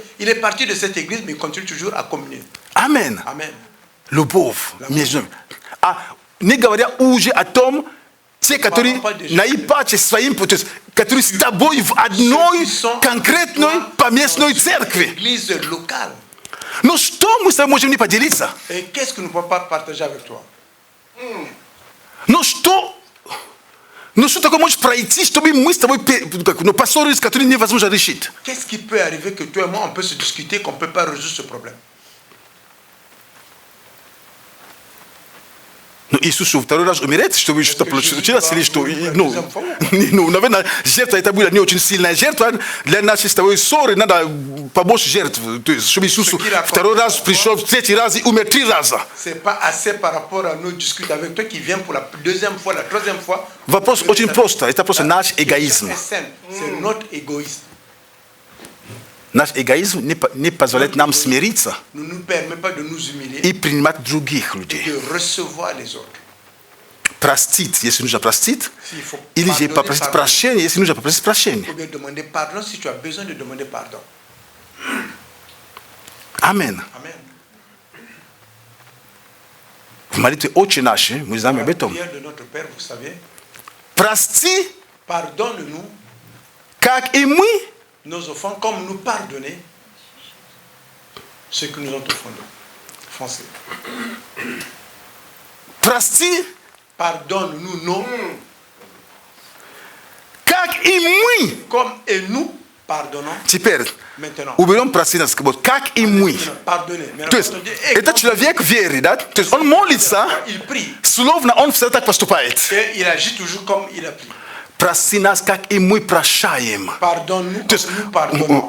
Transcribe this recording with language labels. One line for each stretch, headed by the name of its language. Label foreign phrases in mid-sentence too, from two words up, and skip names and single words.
French: Il est parti de cette église, mais il continue toujours à communier. Amen. Amen.
Russian: Любовь между ними. А не говоря уже о том, те, которые наипаче своим путем, которые с тобой в одной конкретной поместной церкви.
French: Église locale.
Russian: Но что мы с тобой можем не поделиться?
French: Et qu'est-ce que nous ne pouvons pas partager avec toi?
Russian: Ну что такое можешь пройти, чтобы мы с тобой поссорились, которые невозможно решить?
French: Qu'est-ce qui peut arriver que toi et moi on peut se discuter, qu'on ne peut pas résoudre ce problème?
Russian: Ну, Иисус второй раз умирает, чтобы что-то получилось, или что? Наверное, жертва это была не очень сильная жертва. Для нашей с тобой ссоры надо побольше жертв. То есть, чтобы Иисус второй раз пришел, в третий раз и умер 3 раза.
French: C'est pas assez par rapport à nous discuter avec toi qui vient pour la deuxième fois, la troisième fois.
Russian: Вопрос очень просто. Это просто наш эгоизм.
French: C'est notre égoïsme.
Russian: Наш эгоизм не позволяет нам смириться
French: Ne nous permet pas de nous humilier
Russian: и принимать других людей.
French: et de recevoir les autres.
Russian: Простить, если нужно простить,
French: S'il faut
Russian: или же
French: pardonner,
Russian: попросить
French: pardonner.
Russian: прощения, если нужно попросить прощения.
French: Ou bien demander pardon si tu as besoin de demander pardon.
Russian: Амин.
French: Amen.
Russian: В молитве «Отче наш» мы знаем об
French: La
Russian: этом.
French: prière de notre Père, vous savez,
Russian: Прости,
French: pardonne-nous
Russian: как и мы
French: nos offenses comme nous pardonner ceux qui nous ont offensés.
Russian: прости,
French: Pardonne-nous nos
Russian: как и мы.
French: comme et nous pardonnons
Russian: Теперь
French: maintenant.
Russian: уберем прости нас, как и мы.
French: Pardonnez.
Russian: То есть, этот человек верит, да? То есть, он молится,
French: Il prie
Russian: словно он всегда так поступает.
French: et il agit toujours comme il a pris.
Russian: Прости нас, как и мы прощаем.
French: Pardonne-nous
Russian: То есть,
French: comme nous pardonnons.